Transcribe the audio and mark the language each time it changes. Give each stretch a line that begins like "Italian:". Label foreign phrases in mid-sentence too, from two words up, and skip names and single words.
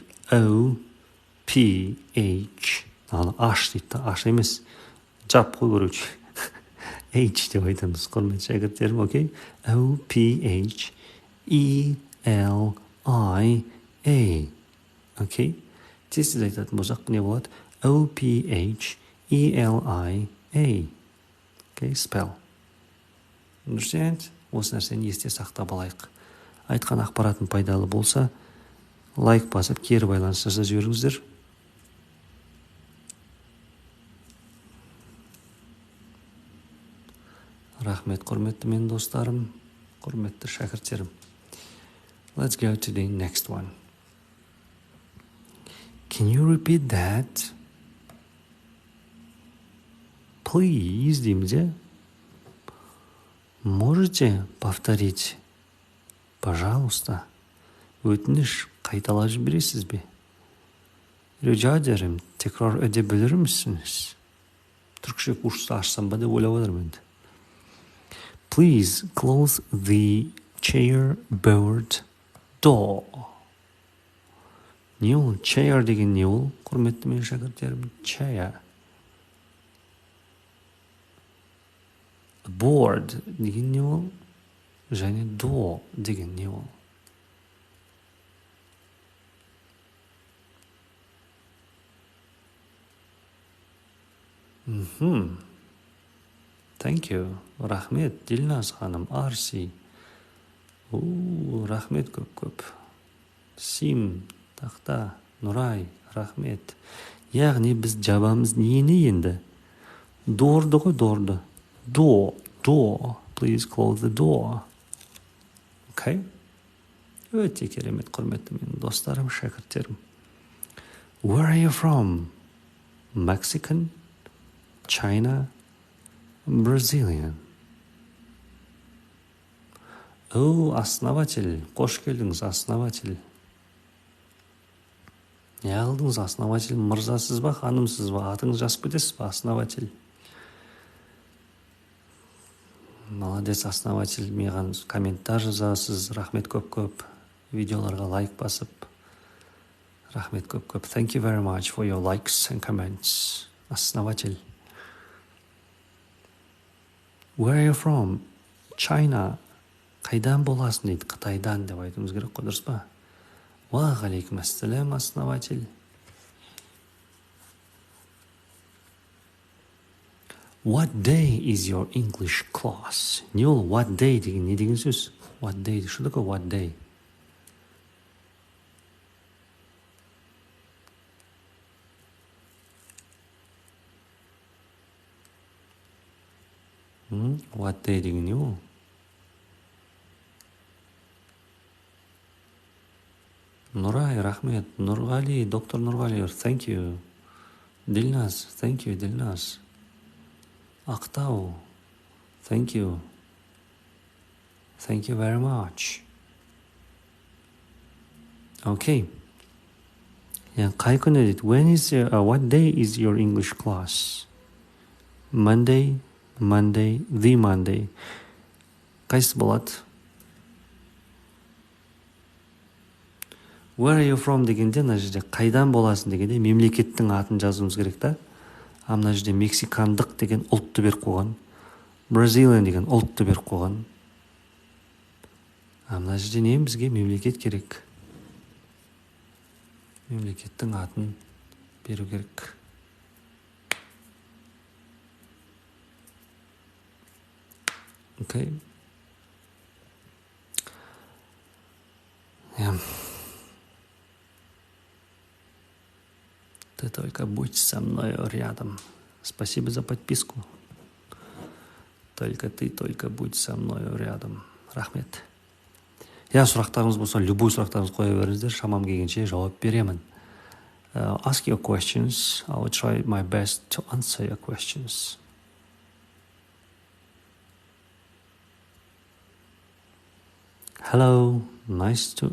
Kazakh: O, P, H. H дейді. H емес. Жап қой көрейік. H деп айтамыз. Құрметті шәкірттерім, окей?
English: O, P, H, E, L, I,
Kazakh: Окей? Тез айтатын болсақ не болады?
English: O-P-H-E-L-I-A. Окей, spell. Understand?
Kazakh: Осы нәрсені есте сақтап алайық. Айтқан ақпаратым пайдалы болса, лайк басып, кері байланыс жасап жіберіңіздер. Рахмет, құрметті мен достарым, құрметті шәкірттерім.
English: Let's go to the next one. Can you repeat that? Please,
Kazakh: дейміз, иә?
Russian: Можете повторить? Пожалуйста.
Kazakh: Өтініш қайталап жібересіз бе?
Turkish: Rica ederim, tekrar edebilir misiniz? Türkçe kursu açsam
Kazakh: ба деп ойлап отырмын енді.
English: Please close the chair-board door.
Kazakh: Не ол? Chair деген не ол? Құрметті мен шәкірттерім, chair. Board деген не ол? Және door деген не ол?
English: Thank you.
Kazakh: Рахмет, Дилназ ханым, Арси. Рахмет көп-көп. Сим, тақта, Нұрай, рахмет. Яғни біз жабамыз нені енді? Дорды ғой, дорды. Door. Please close the door. Okay? Өте керемет, құрметті менің достарым, шәкірттерім.
English: Where are you from? Mexican? China? Brazilian?
Kazakh: Основатель. Қош келдіңіз, основатель. Не алдыңыз, основатель? Мырзасыз ба, ханымсыз ба? Атыңыз жазып кетесіз ба, основатель? Молодец, основатель. Маған комментар жазасыз. Рахмет көп-көп. Видеоларға лайк басып. Рахмет көп-көп.
English: Thank you very much for your likes and comments. Основатель. Where are you from? China.
Kazakh: Қайдан боласың дейді? Қытайдан деп айтуымыз керек қой, дұрыс па?
Arabic: وعليكم السلام,
Kazakh: основатель.
English: What day is your English class?
Kazakh: Не ол
English: what day
Kazakh: деген не деген сөз?
English: What day?
Russian: Что такое
English: what day? What day
Kazakh: деген не ол? Нұрай, рахмет. Нұрғали, доктор Нұрғали,
English: thank you. Дилназ, thank you, Дилназ. Ақтау, thank you. Thank you very much.
Kazakh: Okay. Қай күні дейді?
English: What day is your English class? Monday, the Monday.
Kazakh: Қайсы болады?
English: Where are you from
Kazakh: дегенде, мына жерде қайдан боласың дегенде мемлекеттің атын жазуымыз керек та. Мына жерде мексикандық деген ұлтты беріп қойған. Brazilian деген ұлтты беріп қойған. Мына жерде не бізге мемлекет керек? Мемлекеттің атын беру керек. Okay.
Russian: Ты только будь со мной рядом. Спасибо за подписку. Только будь со мной рядом.
Kazakh: Рахмет. Сұрақтарыңыз болса, любой сұрақтарыңыз қоя беріңіздер, шамам келгенше жауап беремін.
English: Ask your questions. I will try my best to answer your questions. Hello. Nice to...